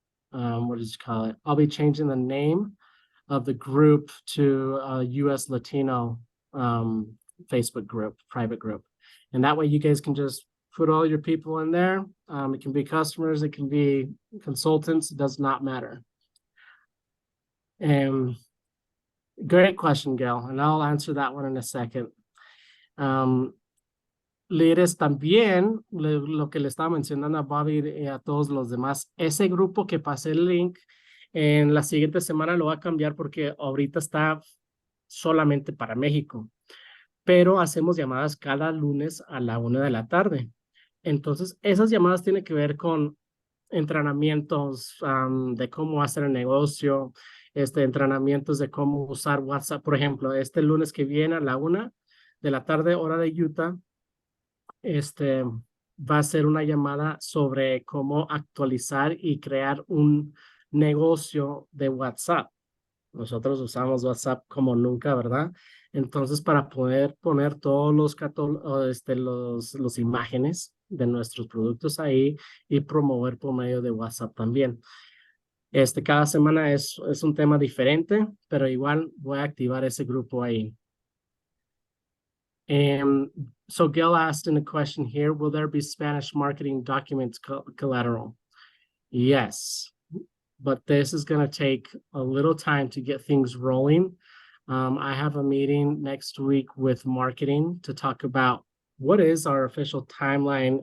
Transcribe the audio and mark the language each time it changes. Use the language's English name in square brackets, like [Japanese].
[English] what did you call it? I'll be changing the name of the group to a US Latino Facebook group, private group. And that way you guys can just put all your people in there. It can be customers, it can be consultants, it does not matter. Great question, Gail, and I'll answer that one in a second. [Spanish] Líderes también, lo que le estaba mencionando a Bobby y a todos los demás, ese grupo que pasé el link, en la siguiente semana lo va a cambiar porque ahorita está solamente para México, pero hacemos llamadas cada lunes a la 1 de la tarde. Entonces, esas llamadas tienen que ver con entrenamientos de cómo hacer el negocio, entrenamientos de cómo usar WhatsApp. Por ejemplo, este lunes que viene a la 1 de la tarde, hora de Utah, va a ser una llamada sobre cómo actualizar y crear un negocio de WhatsApp. Nosotros usamos WhatsApp como nunca, ¿verdad? Entonces, para poder poner todos los imágenes de nuestros productos ahí y promover por medio de WhatsApp también. Cada semana es un tema diferente, pero igual voy a activar ese grupo ahí. [English] So Gail asked in a question here, will there be Spanish marketing documents collateral? Yes, but this is going to take a little time to get things rolling. I have a meeting next week with marketing to talk about what is our official timeline.